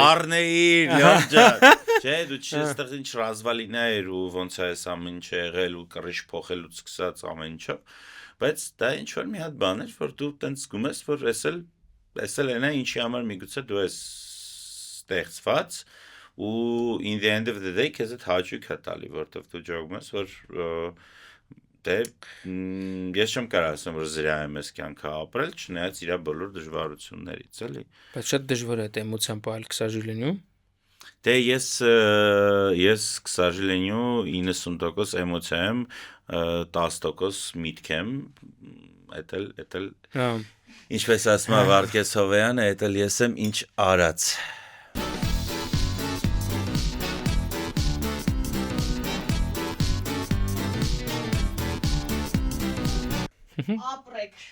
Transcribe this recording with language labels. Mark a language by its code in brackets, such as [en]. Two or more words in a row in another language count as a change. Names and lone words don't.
[hy] Առնեիր, լյորջա։ Չէ, դու չստեղ ինչ ռազվալինա էր ու ոնց է այս ամեն ինչ եղել ու կռիչ փոխելուց սկսած ամեն ինչը, բայց դա ինչ որ մի հատ բան էր, որ դու տենց զգում ես, որ էս էլ այնա ինչի համար միգուցե դու ես ստեղծված ու [en] in the end of the day [hy] քեզ այդ հաճույք է տալի, որտեվ դու ճոգում ես, որ դե ես չեմ կարող ասեմ, որ զրա եմ այս կյանքը ապրել, չնայած իր բոլոր դժվարություններից, էլի։ Բայց շատ դժվար է այդ էմոցիան պահել, [ru] к сожалению։ [hy] Դե ես [ru] к сожалению [hy] 90% էմոցիա եմ, 10% միտք եմ, էդ էլ ինչպես ասում է Վարդգես Հովեյանը, էդ էլ ես եմ ինչ արած։ Ապրեք։